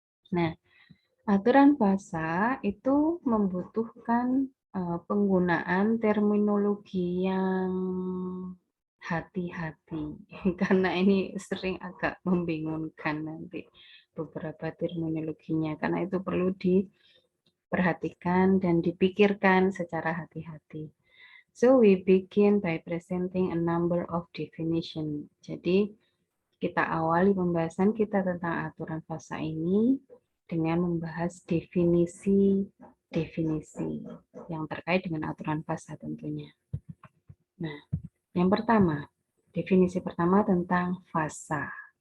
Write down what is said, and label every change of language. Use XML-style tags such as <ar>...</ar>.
<id>Nah, aturan fasa itu membutuhkan penggunaan terminologi yang hati-hati, karena ini sering agak membingungkan nanti beberapa terminologinya, karena itu perlu diperhatikan dan dipikirkan secara hati-hati.</id> <en>So we begin by presenting a number of definition.</en> <id>Jadi kita awali pembahasan kita tentang aturan fasa ini dengan membahas definisi-definisi yang terkait dengan aturan fasa tentunya. Nah, yang pertama, definisi pertama tentang fasa.</id>